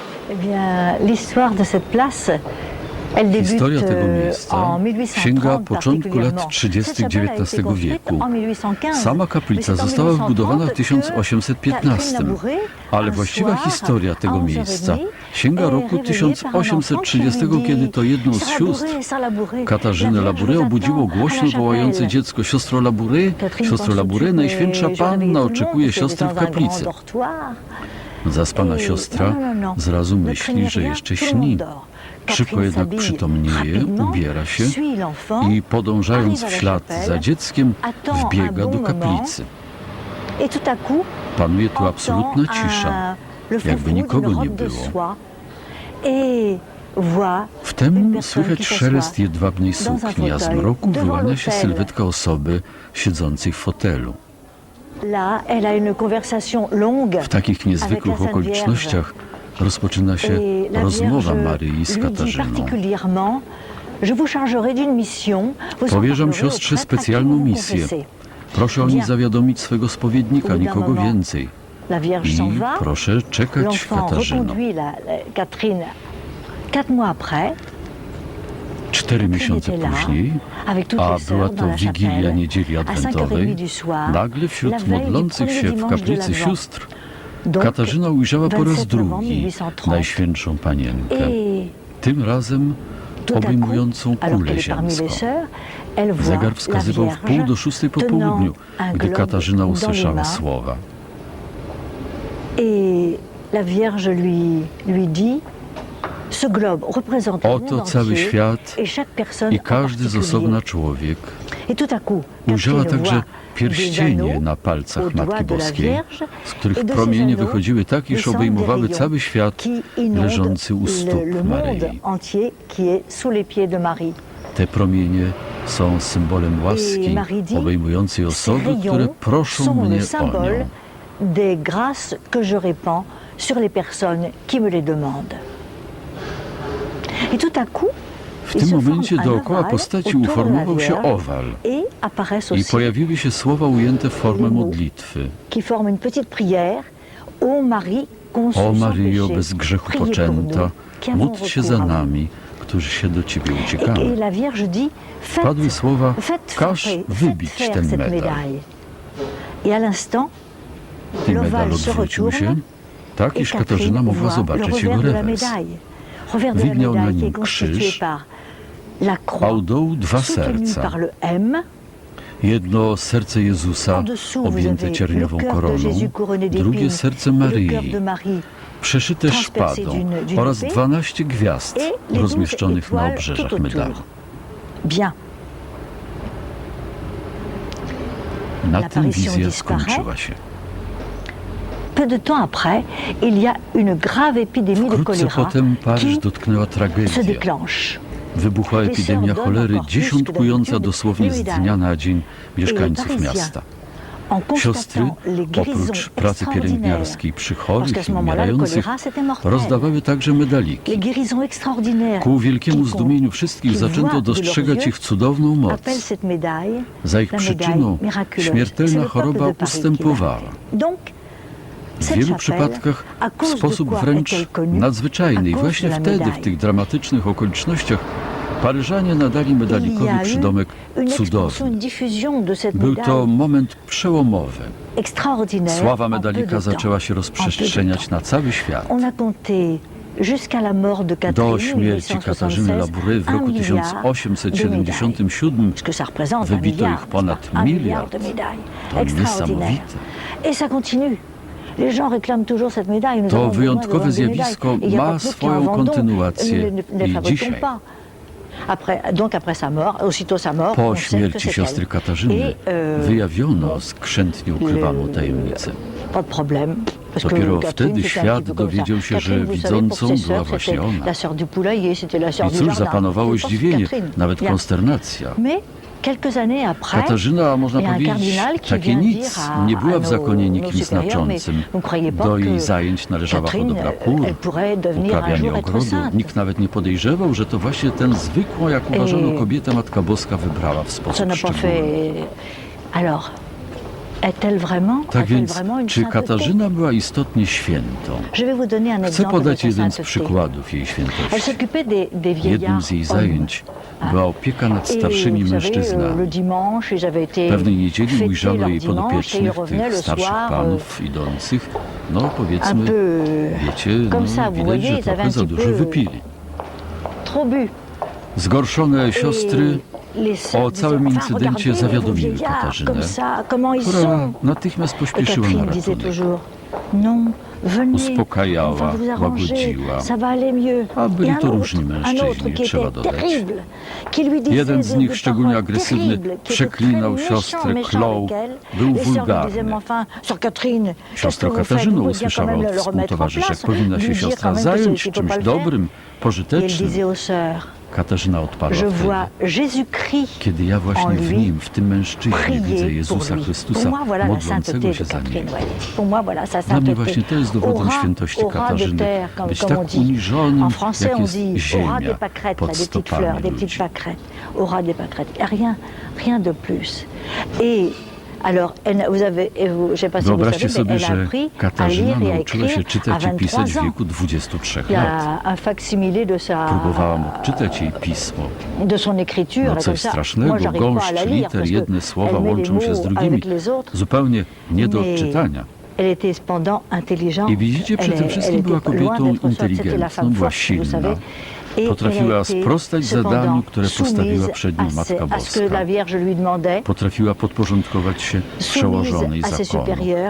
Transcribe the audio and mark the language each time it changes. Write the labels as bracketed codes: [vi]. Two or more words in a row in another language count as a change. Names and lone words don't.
[fr] Eh bien, l'histoire de cette place, elle débute [pl] Historia tego miejsca [fr] en 1830 [pl] sięga początku lat [fr] particulièrement. [pl] 30. [fr] Cette chapelle a été [pl] XIX [fr] construite [pl] wieku. [fr] en 1815. [pl] Sama kaplica [fr] Mais c'est en [pl] została wbudowana w [fr] 1830 que [pl] 1815, [fr] Catherine Labouret, [pl] ale [fr] un [pl] właściwa [fr] soir, [pl] historia [fr] à [pl] tego [fr] 11h30, [pl] miejsca sięga roku [fr] est réveillée par un enfant qui [pl] 1830, [fr] lui dit, [pl] kiedy to jedną z [fr] Sœur [pl] sióstr [fr] Labouret, Sœur Labouret, [pl] Katarzyny [fr] la [pl] Labouret [fr] Vierge [pl] obudziło [fr] vous attend [pl] głośno [fr] à la [pl] wołające [fr] chapelle. [pl] dziecko: siostro Labouret, [fr] Catherine [pl] siostro [fr] pense [pl] Labouret, [fr] tout de suite, [pl] Najświętsza [fr] mais je réveille [pl] Panna [fr] tout le [pl] oczekuje [fr] monde, [pl] siostry [fr] c'est [pl] w [fr] dans un grand [pl] kaplicy. [fr] dortoir. [pl] Zaspana [fr] Et [pl] siostra [fr] non. [pl] zrazu [fr] Ne [pl] myśli, [fr] craignez [pl] że [fr] rien, [pl] jeszcze [fr] tout le monde [pl] śni. [fr] dort. [pl] Szybko [fr] Catherine [pl] jednak [fr] s'habille [pl] przytomnieje, [fr] rapidement, [pl] ubiera się [fr] suit l'enfant, [pl] i podążając w [fr] arrive à la [pl] ślad [fr] chapelle, [pl] za dzieckiem [fr] attend [pl] wbiega [fr] un [pl] do [fr] bon [pl] kaplicy. [fr] et tout à coup, [pl] Panuje tu [fr] entend [pl] absolutna cisza, [fr] le [pl] jakby [fr] frou-frou [pl] nikogo [fr] d'une [pl] nie [fr] robe de [pl] było. [fr] soie et voit une [pl] Wtem [fr] personne [pl] słychać [fr] qui [pl] szelest [fr] s'assoit [pl] jedwabnej [fr] dans un [pl] sukni, a z [fr] fauteuil [pl] mroku [fr] devant [pl] wyłania się [fr] l'autel. [pl] sylwetka osoby siedzącej w fotelu. [fr] Là, elle a une conversation longue [pl] W takich [fr] avec la [pl] niezwykłych [fr] Sainte [pl] okolicznościach rozpoczyna się [fr] et la [pl] rozmowa [fr] Vierge [pl] Maryi z [fr] lui dit [pl] Katarzyną. [fr] particulièrement: Je vous chargerai d'une mission. Vous en [pl] Powierzam [fr] parlerez au [pl] siostrze [fr] prêtre à qui [pl] specjalną [fr] vous [pl] misję. [fr] confessez. [pl] Proszę o nie [fr] Bien. [pl] zawiadomić swego spowiednika, [fr] Au bout d'un [pl] nikogo [fr] moment, [pl] więcej. [fr] La Vierge [pl] I [fr] s'en va. [pl] proszę czekać, [fr] L'enfant [pl] Katarzyno. [fr] reconduit la Catherine 4 mois après. [pl] 4 miesiące [fr] était là, [pl] później, [fr] avec toutes [pl] a [fr] les [pl] była [fr] sœurs [pl] to [fr] dans la [pl] Wigilia [fr] chapelle, [pl] Niedzieli [fr] à 5h30 [pl] Adwentowej, [fr] du soir, [pl] nagle [fr] la [pl] wśród [fr] veille du [pl] modlących [fr] premier [pl] się w [fr] dimanche de [pl] kaplicy [fr] l'Advent. [pl] sióstr [fr] Donc, [pl] Katarzyna ujrzała po raz [fr] 27 novembre [pl] drugi [fr] 1830. [pl] Najświętszą Panienkę, [fr] Et [pl] tym razem [fr] tout à coup, [pl] obejmującą [fr] alors [pl] kulę [fr] qu'elle est parmi les [pl] ziemską. [fr] sœurs, elle voit [pl] Zegar [fr] la [pl] wskazywał w pół do 6 po [fr] tenant [pl] południu, [fr] un [pl] gdy [fr] globe [pl] Katarzyna [fr] dans les [pl] usłyszała [fr] mains. [pl] słowa. [fr] Et la Vierge lui dit: Ce globe représente le monde [pl] Oto cały [fr] entier [pl] świat [fr] et chaque personne [pl] i [fr] en [pl] każdy z [fr] particulier. [pl] osobna człowiek. [fr] Et tout à coup, [pl] Ujrzała [fr] Catherine [pl] także [fr] voit [pl] pierścienie [fr] des [pl] na [fr] anneaux [pl] palcach [fr] aux [pl] Matki [fr] doigts de la [pl] Boskiej, [fr] Vierge [pl] z których [fr] et de ces [pl] promienie [fr] anneaux [pl] wychodziły tak, iż [fr] descendent [pl] obejmowały [fr] des [pl] cały [fr] rayons [pl] świat [fr] qui inondent [pl] leżący u stóp [fr] le monde [pl] Maryi. [fr] entier qui est sous les pieds de Marie. [pl] Te promienie są symbolem łaski [fr] Marie dit, [pl] obejmującej [fr] Ces [pl] osoby, które [fr] rayons [pl] proszą [fr] sont [pl] mnie [fr] le [pl] o [fr] symbole [pl] nią. [fr] des grâces que je répands sur les personnes qui me les demandent. Et tout à coup, [pl] W [fr] il [pl] tym [fr] se [pl] momencie [fr] forme un [pl] dookoła [fr] ovale [pl] postaci [fr] autour de la [pl] uformował się [fr] Vierge [pl] owal [fr] et apparaissent [pl] i [fr] aussi [pl] pojawiły się słowa ujęte w formę [fr] Les mots. [pl] modlitwy. [fr] qui forment une petite prière. Ô Marie, conçue [pl] O [fr] sans [pl] Maryjo, [fr] péché, [pl] bez grzechu [fr] priez pour [pl] poczęta, [fr] nous, qui avons [pl] módl się [fr] recours [pl] za [fr] à vous. [pl] nami, którzy się do Ciebie [fr] Et [pl] uciekamy. [fr] la Vierge dit: [pl] Padły słowa: [fr] faites [pl] każ [fr] frapper, [pl] wybić [fr] faites faire [pl] ten [fr] cette [pl] medal. [fr] médaille. Et à l'instant, [pl] I medal [fr] l'ovale se [pl] odwrócił się, [fr] retourne [pl] tak [fr] et [pl] iż Katarzyna [fr] Catherine [pl] mogła [fr] voit le [pl] zobaczyć jego [fr] revers de la [pl] rewers. [fr] médaille. Revers de la [pl] Widniał na [fr] médaille qui [pl] nim [fr] est constitué [pl] krzyż, [fr] par la [pl] a [fr] croix [pl] u dołu dwa [fr] soutenue [pl] serca. [fr] par le M. [pl] Jedno serce Jezusa [fr] En dessous, vous [pl] objęte [fr] avez le [pl] cierniową [fr] cœur de [pl] koroną, [fr] Jésus couronné [pl] drugie [fr] d'épines [pl] serce [fr] et le cœur [pl] Maryi, [fr] de Marie [pl] przeszyte [fr] transpercé [pl] szpadą [fr] d'une [pl] oraz [fr] épée [pl] 12 gwiazd [fr] et les 12 [pl] rozmieszczonych na [fr] étoiles [pl] obrzeżach [fr] tout autour. [pl] medalu. [fr] Bien. [pl] Na tym [fr] L'apparition [pl] wizja [fr] disparaît. [pl] skończyła się. [fr] Peu de temps après, il y a une grave épidémie de [pl] Wkrótce [fr] choléra [pl] potem Paryż [fr] qui [pl] dotknęła [fr] se [pl] tragedia. [fr] déclenche. [pl] Wybuchła epidemia cholery, dziesiątkująca dosłownie z dnia na dzień mieszkańców miasta. [fr] En [pl] Siostry, [fr] constatant les guérisons [pl] oprócz pracy [fr] extraordinaires, [pl] pielęgniarskiej przy [fr] parce qu'à [pl] chorych [fr] ce [pl] i [fr] moment-là, le [pl] umierających, [fr] choléra c'était mortel. [pl] rozdawały także medaliki. [fr] Les guérisons extraordinaires [pl] Ku wielkiemu [fr] quiconque [pl] zdumieniu wszystkich [fr] qui [pl] zaczęto [fr] voit de leurs [pl] dostrzegać [fr] yeux [pl] ich cudowną moc. [fr] appelle cette médaille [pl] Za ich [fr] la [pl] przyczyną [fr] médaille miraculeuse. [pl] śmiertelna [fr] C'est le peuple [pl] choroba [fr] de Paris qui [pl] ustępowała. [fr] l'a. Donc, [pl] W [fr] cette [pl] wielu [fr] chapelle, [pl] przypadkach [fr] à [pl] w [fr] cause de [pl] sposób [fr] quoi [pl] wręcz [fr] est-elle connue? [pl] nadzwyczajny. I [fr] À cause [pl] właśnie [fr] de la [pl] wtedy, w [fr] médaille. [pl] tych dramatycznych okolicznościach, Paryżanie nadali [fr] Il y [pl] medalikowi [fr] a eu [pl] przydomek [fr] une expansion, [pl] cudowny. [fr] une diffusion de cette [pl] Był to [fr] médaille [pl] moment przełomowy. [fr] extraordinaire. [pl] Sława [fr] en peu [pl] medalika [fr] de [pl] zaczęła [fr] temps. [pl] się [fr] En peu de [pl] rozprzestrzeniać [fr] temps. [pl] na cały świat. [fr] On a compté jusqu'à la mort de [pl] Do [fr] Catherine [pl] śmierci Katarzyny [fr] 1876, [pl] Labouret w roku [fr] 1 milliard de médailles. [pl] 1877 [fr] Parce que ça représente un [pl] wybito [fr] milliard, [pl] ich ponad [fr] un milliard [pl] miliard. [fr] de médailles. [pl] To [fr] Extraordinaire. [pl] niesamowite. [fr] Et ça continue. Les gens réclament toujours cette médaille. Nous [pl] To [fr] avons besoin [pl] wyjątkowe [fr] d'avoir des [pl] zjawisko [fr] médailles. Et il y a [pl] ma [fr] pas que nous qui [pl] swoją [fr] en vendons. [pl] kontynuację [fr] Nous ne les [pl] i [fr] fabriquons [pl] dzisiaj. [fr] pas. Donc après sa mort, aussitôt sa mort, [pl] Po [fr] on sait que [pl] śmierci [fr] c'est [pl] siostry [fr] elle. [pl] Katarzyny [fr] Et, [pl] wyjawiono skrzętnie ukrywaną tajemnicę. [fr] Pas de problème. Parce que [pl] Dopiero [fr] Catherine, [pl] wtedy [fr] c'était un [pl] świat [fr] petit peu comme ça. [pl] dowiedział się, że [fr] Catherine, vous savez, pour [pl] widzącą [fr] ses [pl] była [fr] sœurs, [pl] właśnie [fr] c'était [pl] ona. [fr] la sœur du poulailler, c'était la sœur [pl] I [fr] du [pl] cóż, [fr] jardin. [pl] zapanowało [fr] C'était [pl] zdziwienie, [fr] Catherine. [pl] nawet [fr] Bien. [pl] konsternacja. [fr] Mais quelques années après, [pl] Katarzyna, można [fr] il y a un [pl] powiedzieć, [fr] cardinal qui [pl] takie [fr] vient [pl] nic, [fr] dire à- [pl] nie była [fr] à [pl] w zakonie [fr] nos [pl] nikim [fr] supérieurs, mais [pl] znaczącym. [fr] vous croyez pas [pl] Do jej [fr] que [pl] zajęć należała [fr] Catherine, [pl] hodowla kur, [fr] elle pourrait devenir un [pl] uprawianie [fr] jour être [pl] ogrodu. [fr] sainte. [pl] Nikt nawet nie podejrzewał, że to właśnie tę zwykłą, jak uważano, kobietę Matka Boska wybrała w [fr] Ça [pl] sposób [fr] n'a pas [pl] szczególny. [fr] fait. Alors, Est-elle vraiment, [pl] Tak [fr] a-t-elle [pl] więc, [fr] vraiment une [pl] czy [fr] sainteté? [pl] Katarzyna była istotnie świętą? [fr] Je vais vous donner un [pl] Chcę [fr] exemple de [pl] podać [fr] sa [pl] jeden z [fr] sainteté. [pl] przykładów jej [fr] Elle [pl] świętości. [fr] s'occupait des [pl] Jednym [fr] vieillards [pl] z jej [fr] hommes. [pl] zajęć była opieka nad starszymi [fr] Et vous savez, [pl] mężczyznami. [fr] le dimanche, ils avaient été [pl] Pewnej niedzieli [fr] fêter [pl] ujrzano [fr] leur [pl] jej [fr] dimanche et ils [pl] podopiecznych, [fr] revenaient [pl] tych [fr] le [pl] starszych [fr] soir [pl] panów idących, no [fr] un [pl] powiedzmy, [fr] peu [pl] wiecie, [fr] comme [pl] no, [fr] ça, vous [pl] widać, [fr] voyez, [pl] że [fr] ils avaient [pl] trochę [fr] un [pl] za [fr] petit [pl] dużo [fr] peu [pl] wypili. [fr] trop bu. [pl] Zgorszone siostry [fr] Et les sœurs [pl] o całym [fr] disaient, [pl] incydencie [fr] regardez, [pl] zawiadomiły [fr] les vieillards, [pl] Katarzynę, [fr] comme ça, comment ils [pl] która [fr] sont. [pl] natychmiast [fr] Et [pl] pośpieszyła na [fr] Catherine disait [pl] ratunek. [fr] toujours, non, venez, [pl] Uspokajała, [fr] on va vous arranger, [pl] łagodziła. [fr] ça va aller mieux. [pl] A byli [fr] Et un [pl] to [fr] autre, [pl] różni [fr] un [pl] mężczyźni, [fr] autre qui [pl] trzeba [fr] était [pl] dodać. [fr] terrible, qui lui disait [pl] Jeden z nich, [fr] des [pl] szczególnie [fr] paroles [pl] agresywny, [fr] terribles, qui était [pl] przeklinał [fr] très [pl] siostrę, [fr] méchant [pl] klął, [fr] avec elle. [pl] był [fr] Les sœurs lui [pl] wulgarny. [fr] disaient, mais enfin, sœur Catherine, qu'est-ce que [pl] Siostro [fr] vous faites? [pl] Katarzyno [fr] Vous voulez bien quand [pl] usłyszała [fr] même [pl] od [fr] le remettre en [pl] współtowarzyszek, [fr] place, [pl] powinna [fr] lui [pl] się [fr] dire [pl] siostra [fr] quand même que [pl] zająć [fr] il faut [pl] czymś [fr] pas le faire. [pl] dobrym, [fr] Et elle [pl] pożytecznym. [fr] disait aux sœurs, [pl] Katarzyna odparła [fr] je [pl] wtedy. [fr] vois Jésus-Christ [pl] Kiedy ja właśnie [fr] en [pl] w [fr] lui [pl] nim, w tym mężczyźnie widzę [fr] prier pour [pl] Jezusa [fr] lui. [pl] Chrystusa [fr] Pour moi, voilà la [pl] modlącego [fr] sainteté [pl] się [fr] de [pl] za nim. [fr] Catherine. Ouais. Pour moi, voilà sa [pl] Dla mnie [fr] sainteté. [pl] właśnie to jest dowodem [fr] Aura- [pl] świętości [fr] aura de [pl] Katarzyny. [fr] terre, comme [pl] Być [fr] on [pl] tak [fr] dit. [pl] uniżonym, [fr] En français, [pl] jak [fr] on [pl] jest [fr] dit aura [pl] ziemia [fr] des pâquerettes, là, [pl] pod [fr] des petites [pl] stopami [fr] fleurs, des petites [pl] ludzi. [fr] pâquerettes. Aura des pâquerettes. Et rien de plus. Et alors, vous avez, je sais pas si vous [pl] Wyobraźcie [fr] savez, mais [pl] sobie, [fr] elle a [pl] że [fr] appris à [pl] Katarzyna [fr] lire et à [pl] nauczyła się [fr] écrire à [pl] czytać i [fr] 23 [pl] pisać w [fr] ans. [pl] wieku 23 [fr] Il y [pl] lat. [fr] a un facsimilé de [pl] Próbowałam odczytać jej pismo. [fr] de son écriture. [pl] No [fr] et comme [pl] coś [fr] ça, [pl] strasznego, [fr] moi, j'arrive pas à [pl] gąszcz [fr] la lire [pl] liter, [fr] parce que [pl] jedne słowa [fr] elle met les [pl] łączą się z [fr] mots [pl] drugimi, [fr] avec les autres. [pl] zupełnie nie do [fr] Mais [pl] odczytania. [fr] Elle était cependant intelligente. [pl] I widzicie, przy tym wszystkim [fr] elle [pl] była [fr] était loin [pl] kobietą [fr] d'être forte, c'était la [pl] inteligentną, [fr] femme [pl] była [fr] forte, vous [pl] silna. [fr] savez. Et [pl] Potrafiła [fr] elle a été [pl] sprostać [fr] cependant [pl] zadaniu, które postawiła [fr] soumise [pl] przed nią [fr] à [pl] Matka [fr] ce que [pl] Boska. [fr] la Vierge lui demandait. [pl] Potrafiła podporządkować się przełożonej [fr] Soumise à ses [pl] zakonu, [fr] supérieurs.